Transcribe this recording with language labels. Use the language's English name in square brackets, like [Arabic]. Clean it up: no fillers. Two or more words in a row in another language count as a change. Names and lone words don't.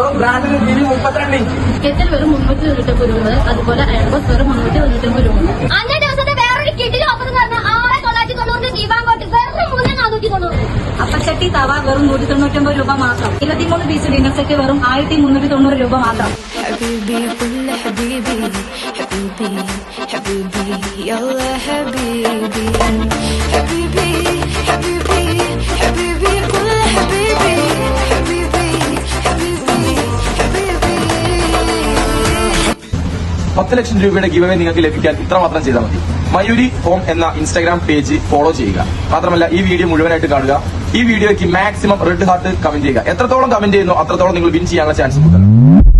[Malayalam] ബ്രാൻഡിന് ടിവി 32 ഇഞ്ച്. കെറ്റൽ വെറും 390 രൂപ. അതുപോലെ അയർബസ് വെറും 390 രൂപ. അന്നേ ദിവസത്തെ വേറൊരു കിഡിൽ ഓഫർ എന്ന് പറഞ്ഞാൽ 6,990 ദീപാങ്കോട്ട് വെറും 3,490. അപ്പച്ചട്ടി തവ വെറും 199 രൂപ മാത്രം. 23 [English] piece dinner set [Malayalam] വെറും 1,390 രൂപ മാത്രം. [Arabic] حبيبي كل حبيبي حبيبي حبيبي يلا حبيبي حبيبي حبيبي حبيبي كل حبيبي حبيبي حبيبي حبيبي [Malayalam] 10 ലക്ഷം രൂപയുടെ [English] give away [Malayalam] നിങ്ങൾക്ക് ലഭിക്കാൻ ഇത്രമാത്രം ചെയ്താൽ മതി. മയൂരി ഹോം എന്ന ഇൻസ്റ്റാഗ്രാം പേജ് ഫോളോ ചെയ്യുക. മാത്രമല്ല ഈ വീഡിയോ മുഴുവനായിട്ട് കാണുക. ഈ വീഡിയോയ്ക്ക് [English] maximum red heart comment [Malayalam] ചെയ്യുക. എത്രത്തോളം കമന്റ് ചെയ്യുന്നു അത്രത്തോളം നിങ്ങൾ വിൻ ചെയ്യാനുള്ള ചാൻസ് കൂടുതലാണ്.